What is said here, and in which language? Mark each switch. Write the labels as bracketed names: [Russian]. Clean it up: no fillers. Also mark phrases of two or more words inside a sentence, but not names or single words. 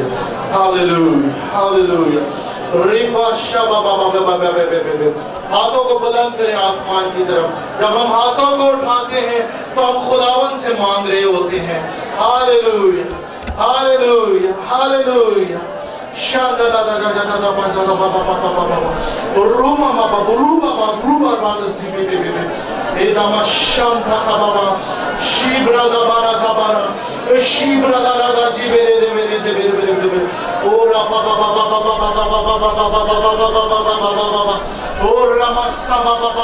[Urdu] ہاللویا ہاللویا۔ ریبا شبا بابا بابا بابا، ہاتھوں کو بلند کریں آسمان کی طرف۔ جب ہم ہاتھوں کو اٹھاتے ہیں تو ہم خداوند سے مانگ رہے ہوتے ہیں۔ ہاللویا ہاللویا ہاللویا۔ شادا دا دا دا دا دا بازا بابا بابا بابا، روما بابا بروبا بروبا رانسی بی بی بی، ایداما شانتا بابا، شیبرا دا بارا زبارا، شیبرا دا دا دا جیبرے دے میرے دے میرے میرے دے، اورا بابا بابا بابا بابا بابا بابا بابا بابا بابا بابا، اور راما سما بابا